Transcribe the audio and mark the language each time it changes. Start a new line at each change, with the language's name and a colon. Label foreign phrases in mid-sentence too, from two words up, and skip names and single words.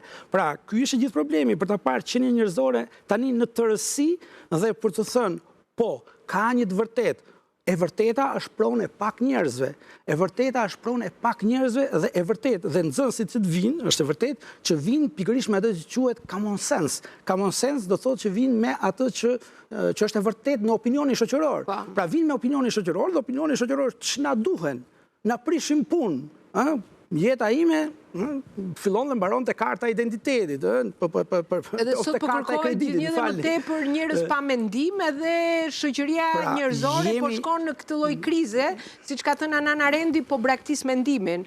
Albanian: Pra, ky është gjithë problemi për ta parë qenie njerëzore tani në tërësi dhe për të thënë, po, ka një të vërtetë. E vërteta është pronë e pak njerëzve. E vërteta është pronë e pak njerëzve dhe e vërtetë dhe nxënësit që të vinë, është e vërtetë që vinë pikërisht me atë që quhet
English: common sense. Common sense
Albanian: do thotë që vinë me atë që është e vërtetë në opinionin shoqëror. Pra vinë me opinionin shoqëror dhe opinionin shoqëror ç'na duhen, na prishin punë, jeta ime fillon dhe mbaron te karta e identitetit, edhe sot po kërkohet një dhe më tepër njerëz pa mendim, edhe shoqëria njerëzore po shkon në këtë lloj krize, siç ka thënë Hannah Arendt, po braktis mendimin.